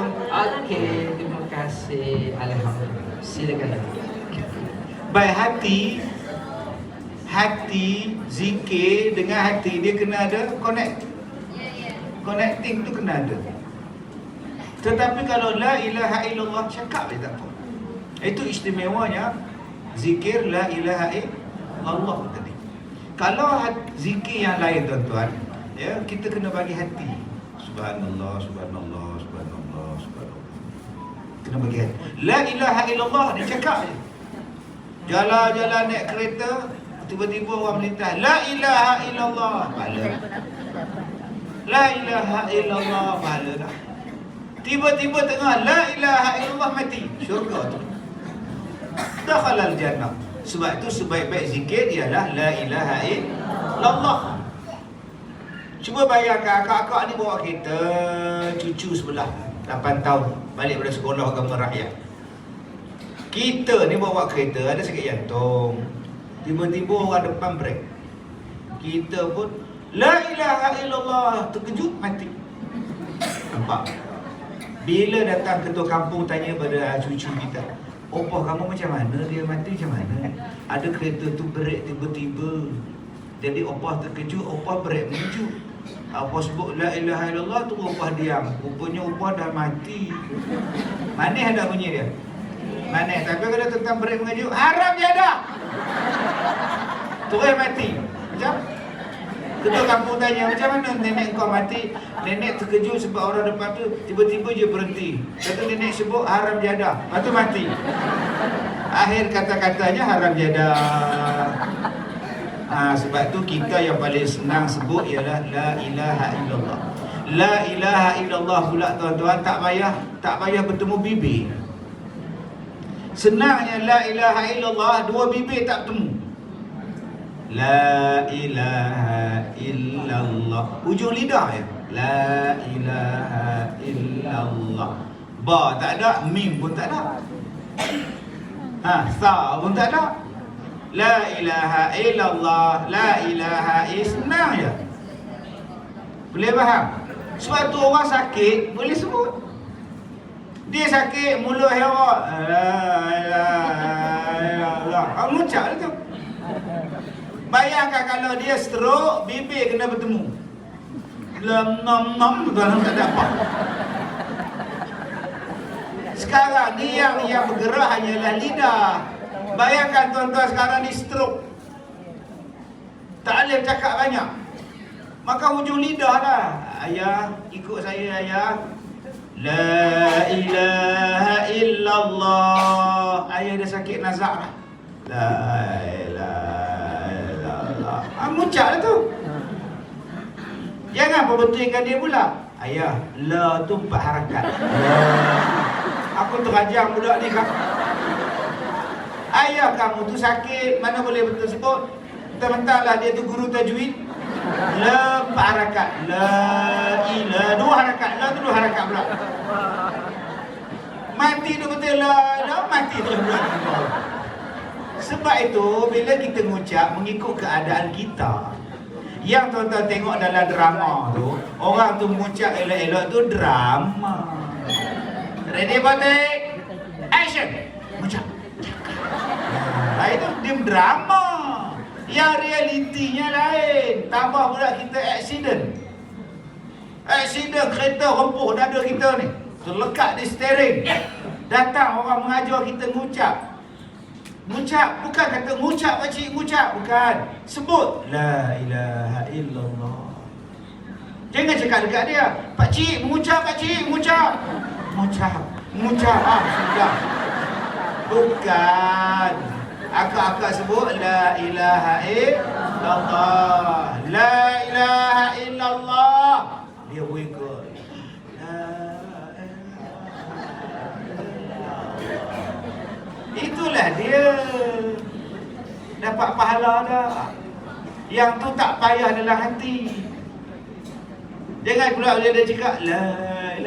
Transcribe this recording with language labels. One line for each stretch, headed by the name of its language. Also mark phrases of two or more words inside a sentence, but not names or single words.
Malay: Okey, terima kasih. Alhamdulillah. Silakan. Baik, hati, zikir dengan hati dia kena ada connecting tu kena ada. Tetapi kalau
Arabic: la ilaha illallah
Malay: cakap dia tak apa. Itu istimewanya zikir
Arabic: la ilaha illallah
Malay: tadi. Kalau zikir yang lain tuan-tuan, ya, kita kena bagi hati.
Arabic: Subhanallah, subhanallah, subhanallah, subhanallah.
Malay: Kena bagi hati.
Arabic: La ilaha illallah
Malay: dia cakap je. Jalan-jalan naik kereta, tiba-tiba orang melintas,
Arabic: la ilaha illallah, pahala. La ilaha illallah,
Malay: pahala dah. Tiba-tiba tengah
Arabic: la ilaha illallah
Malay: mati, syurga tu.
Arabic: Dakhalal jannah.
Malay: Sebab itu sebaik-baik zikir ialah
Arabic: la ilaha illallah.
Malay: Cuba bayangkan akak-akak ni bawa kereta, cucu sebelah 8 tahun balik dari sekolah agama rakyat. Kita ni bawa kereta ada sakit jantung, tiba-tiba orang depan brek, kita pun
Arabic: la ilaha illallah,
Malay: terkejut mati. Nampak? Bila datang ketua kampung tanya pada cucu kita, opah kamu macam mana, dia mati macam mana? Ada kereta tu brek tiba-tiba, jadi opah terkejut, opah brek mengejut. Opah sebut
Arabic: la ilaha illallah
Malay: tu opah diam, rupanya opah dah mati. Manis ada bunyi dia, manis. Tapi kalau tentang brek mengejut, haram je dah, terus mati. Macam ketua kampung tanya, macam mana nenek kau mati? Nenek terkejut sebab orang depan tu tiba-tiba je berhenti. Kata nenek sebut haram jadah, lepas tu mati. Akhir kata-katanya haram jadah. Sebab tu kita yang paling senang sebut ialah
Arabic: la ilaha illallah. La ilaha illallah
Malay: pula tuan-tuan, tak payah bertemu bibir.
Arabic: Senangnya la ilaha illallah,
Malay: dua bibir tak bertemu.
Arabic: La ilaha illallah.
Malay: Ujung lidah ya.
Arabic: La ilaha illallah.
Malay: Ba tak ada, mim pun tak ada. Sa pun tak ada.
Arabic: La ilaha illallah, la ilaha
Malay: senang je. Boleh faham? Sebab tu orang sakit boleh sebut. Dia sakit mulut herat,
Arabic: la ilaha illallah.
Malay: Mengucap tu. Bayangkan kalau dia stroke, bibir kena bertemu. Lam nam nam dalam tak ada apa. Sekarang ni yang bergerak hanyalah lidah. Bayangkan tuan-tuan sekarang ni stroke, tak boleh cakap banyak, maka hujung lidah lah. Ayah, ikut saya ayah.
Arabic: La ilaha illallah.
Malay: Ayah dah sakit nazak dah.
Arabic: La ilaha illallah.
Malay: Mengucap lah tu. Jangan perbetulkan dia pula. Ayah, la tu 4 harakat. Aku terajang budak ni kan. Ayah kamu tu sakit, mana boleh betul sebut. Mentang-mentanglah dia tu guru tajwid. La 4 harakat.
Arabic: La ilaha
Malay: 2 harakat. La tu 2 harakat pula. Mati tu betul la mati tu pula. Sebab itu bila kita mengucap mengikut keadaan kita. Yang tuan-tuan tengok dalam drama tu, orang tu mengucap elok-elok tu drama.
English: Ready Batik? Action. Mengucap.
Malay: Itu dia drama. Yang realitinya lain. Tambah pula kita accident kereta rempuh dada kita ni, terlekat di steering. Datang orang mengajar kita mengucap. Mengucap, bukan kata mengucap pakcik, mengucap, bukan.
Arabic: Sebut la ilaha illallah.
Malay: Jangan cakap dekat dia, pakcik mengucap, pakcik mengucap. Mengucap, sudah. Bukan. Akak-akak sebut
Arabic: la ilaha illallah. La ilaha illallah.
Malay: Dia wiggle. Itulah dia. Dapat pahala dah. Yang tu tak payah dalam hati. Jangan pula bila dia cakap
Arabic: la ilah.